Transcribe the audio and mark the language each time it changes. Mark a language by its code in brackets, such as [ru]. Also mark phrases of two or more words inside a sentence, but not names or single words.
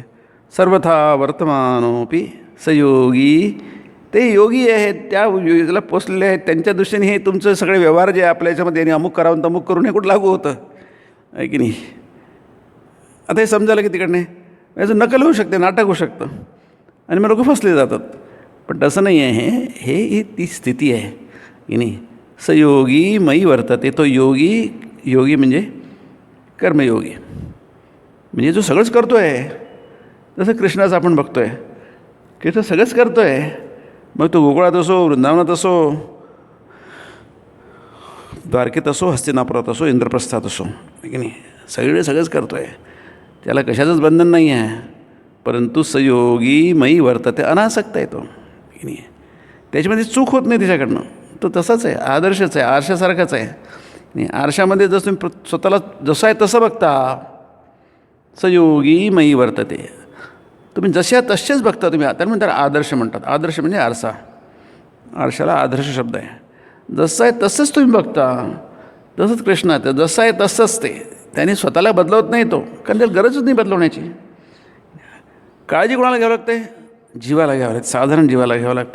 [sa] सर्वथा वर्तमानोपि सयोगी, [mr] ते योगी आहेत, त्या योगीला पोचलेले आहेत, त्यांच्या दृष्टीने हे तुमचं सगळे व्यवहार जे आपल्या याच्यामध्ये यांनी अमुक करावं तमुक करून हे कुठं लागू होतं आहे की नाही. आता हे समजायला की तिकडने याचं नकल होऊ शकते, नाटक होऊ शकतं आणि मग लोक फसले जातात. पण तसं नाही आहे. ही ती स्थिती आहे की नाही. [sa] सयोगी मयी वर्तते, [mr] तो योगी म्हणजे कर्मयोगी, म्हणजे जो सगळंच करतो आहे. जसं कृष्णाचं आपण बघतो आहे, कृष्ण सगळंच करतो आहे. मग तो गोकुळात असो, वृंदावनात असो, द्वारकेत असो, हस्तिनापुरात असो, इंद्रप्रस्थात असो की नाही, सगळंच करतो आहे. त्याला कशाचंच बंधन नाही आहे. [sa] परंतु सयोगी मयी वर्तते, [mr] अनासक्त आहे तो की नाही. त्याच्यामध्ये चूक होत नाही त्याच्याकडनं. तो तसाच आहे, आदर्शच आहे, आरशासारखाच आहे. नाही, आरशामध्ये जसं तुम्ही स्वतःला जसं आहे तसं बघता, [sa] सयोगी मयी वर्तते. [mr] तुम्ही जशा तसेच बघता तुम्ही. त्याला म्हणतात आदर्श म्हणतात. आदर्श म्हणजे आरसा. आरशाला आदर्श शब्द आहे. जसं आहे तसंच तुम्ही बघता. तसंच कृष्णात जसं आहे तसंच ते. त्याने स्वतःला बदलवत नाही तो, कारण त्याला गरजच नाही बदलवण्याची. काळजी कोणाला घ्यावं लागते, जीवाला घ्यावं लागते, साधारण जीवाला घ्यावं लागते.